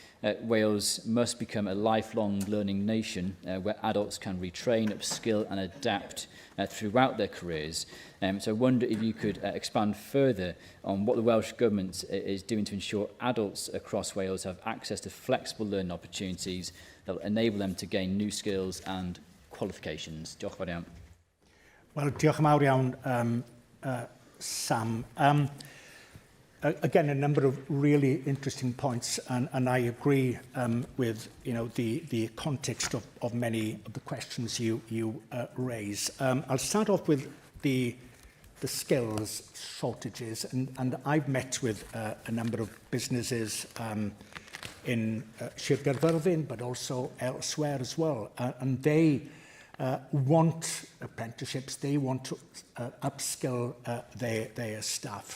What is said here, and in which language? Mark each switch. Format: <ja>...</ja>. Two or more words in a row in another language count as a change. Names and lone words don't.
<en>Wales must become a lifelong learning nation where adults can retrain, upskill and adapt throughout their careers. So I wonder if you could expand further on what the Welsh Government is doing to ensure adults across Wales have access to flexible learning opportunities that will enable them to gain new skills and qualifications.</en> <cy>Diolch yn fawr iawn. Wel, diolch yn fawr iawn, Sam.</cy> <en>Again, a number of really interesting points, and I agree with the context of many of the questions you raise. I'll start off with the skills shortages, and I've met with a number of businesses in Sir Gyfyrddin, but also elsewhere as well, and they want apprenticeships, they want to upskill their staff.</en>